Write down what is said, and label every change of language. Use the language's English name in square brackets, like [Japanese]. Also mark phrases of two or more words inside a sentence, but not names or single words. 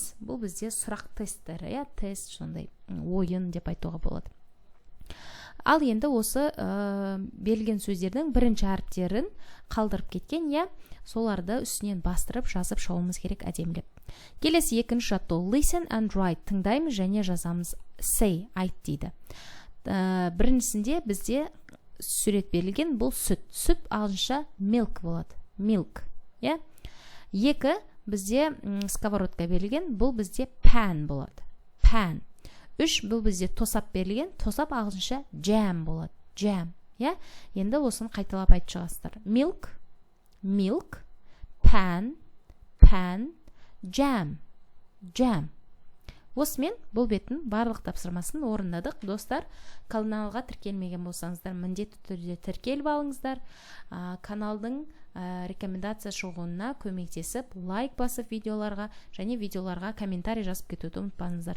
[Kazakh] Бұл бізде сұрақ тесттері, тест сондай ойын деп айтуға болады. Ал енді осы берілген сөздердің бірінші әріптерін қалдырып кеткен, соларды үстінен бастырып жазып шауымыз керек әдемілеп. Келесі екінші жаттығу. [English] Listen and write. [Kazakh] Тыңдаймыз және жазамыз. Say, айт дейді. Біріншісінде бізде сурет берілген, бұл сүт. Сүт ағылшынша milk болады. Milk. Екі бізде сковородка берілген, бұл бізде pan болады. Pan. 3 бұл бізде тосап берілген, тосап ағылшынша jam болады. Jam. Енді осыны қайталап айтып шығасыздар. [English] Milk, milk, pan, pan, jam, jam. [Kazakh] Осымен бұл беттің барлық тапсырмасын орындадық. Достар, каналға тіркелмеген болсаңыздар, міндетті түрде тіркеліп алыңыздар. Каналдың рекомендация шығуына көмектесіп, лайк басып видеоларға және видеоларға комментарий жазып кетуді ұмытпаңыздар.